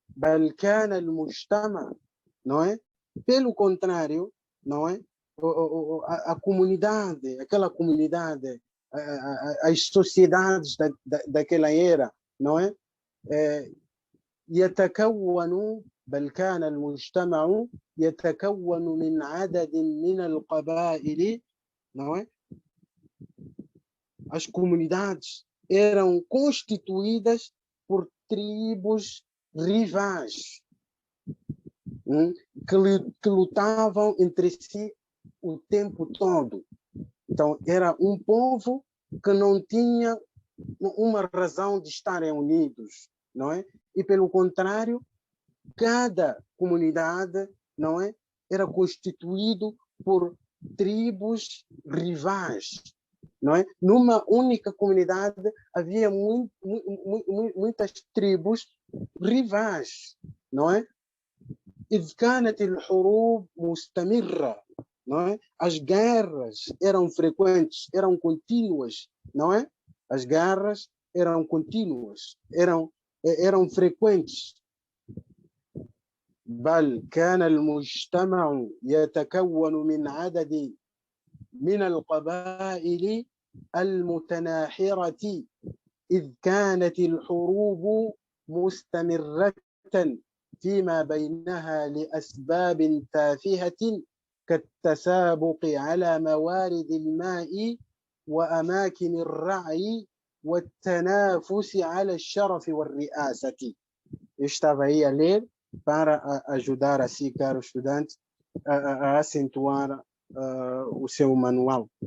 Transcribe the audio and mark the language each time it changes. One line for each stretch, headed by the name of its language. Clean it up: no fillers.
Arabic: بل كان المجتمع,
Portuguese: não é? Pelo contrário, não é? A comunidade, aquela comunidade, as sociedades daquela era, não é?
Arabic: يتكون بل كان المجتمع يتكون من عدد من القبائل,
Portuguese: não é? As comunidades eram constituídas por tribos rivais, que lutavam entre si o tempo todo. Então, era um povo que não tinha uma razão de estarem unidos, não é? E, pelo contrário, cada comunidade, não é? Era constituído por tribos rivais, não é? Numa única comunidade havia muitas tribos rivais, não é?
Arabic: إذ كانت الحروب مستمرة,
Portuguese: não é? As guerras eram frequentes, eram contínuas, não é? As guerras eram contínuas, eram frequentes.
Arabic: بل كان المجتمع يتكون من عدد من القبائل المتناحرة إذ كانت الحروب مستمرة فيما بينها لأسباب تافهة كالتسابق على موارد الماء وأماكن الرعي والتنافس على الشرف والرئاسة.
Portuguese: Estava aí a ler para ajudar assim, caro estudante, a acentuar o seu manual.